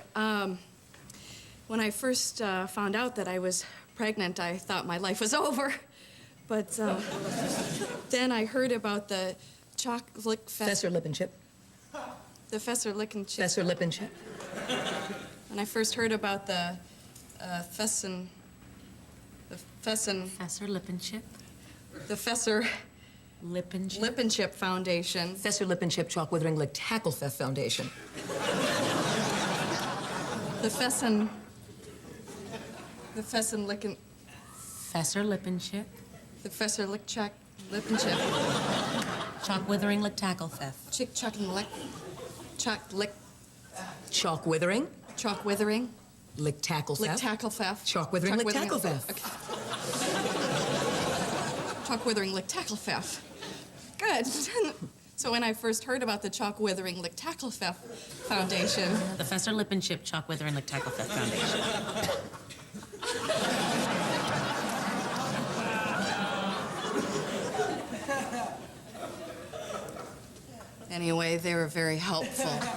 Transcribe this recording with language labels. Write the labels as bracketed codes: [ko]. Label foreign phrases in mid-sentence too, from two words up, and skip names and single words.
[en] When I first found out that I was pregnant, I thought my life was over. But then I heard about the Fesser-Lippenship. The Fesser-Lippenship. Fesser-Lippenship. When I first heard about the Fesser-Lippenship. Fesser-Lippenship. The Lippenship. Lippenship Foundation. Fesser-Lippenship Chalk-Withering-Tackle-Pfeff Foundation. The Fesser-Lippenship. The Fesser-Lippenship. Chalk-Withering-Tackle-Pfeff. Chalk-Withering. Chalk-Withering. Lick-Tackle-Pfeff. Lick-Tackle-Pfeff. Chalk-Withering-Tackle-Pfeff. Okay. Chalk-Withering-Tackle-Pfeff. Good. So when I first heard about the Chalk-Withering-Tackle-Pfeff Foundation... The Fesser-Lippenship Chalk-Withering-Tackle-Pfeff Foundation. Anyway, they were very helpful.